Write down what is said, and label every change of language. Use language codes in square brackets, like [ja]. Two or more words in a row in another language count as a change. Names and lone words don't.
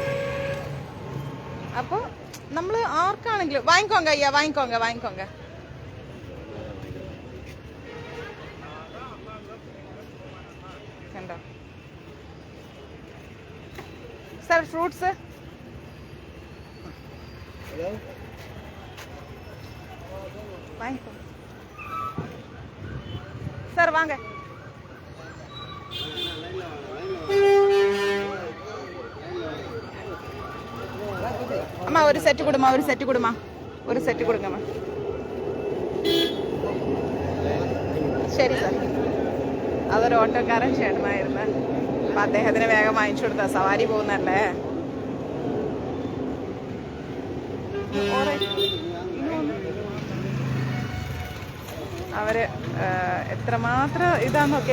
[ml] അപ്പോൾ നമ്മൾ ആർക്കാണെങ്കിലും [ta] வாங்கிக்கோங்க ஐயா, வாங்கிக்கோங்க வாங்கிக்கோங்க. [ml] കണ്ടോ, സാർ ഫ്രൂട്ട്സ് [ta] சார் வாங்க. அம்மா ஒரு செட்டு கொடுமா, ஒரு செட்டு கொடுமா, ஒரு செட்டு கொடுங்கம்மா. [ml] ശരി സാർ. അതൊരു ഓട്ടോക്കാരൻ ചേട്ടനായിരുന്നു. അപ്പം അദ്ദേഹത്തിന് വേഗം വാങ്ങിച്ചു കൊടുത്ത. സവാരി പോകുന്നല്ലേ. അവര് എത്രമാത്രം ഇതാന്ന് നോക്കി.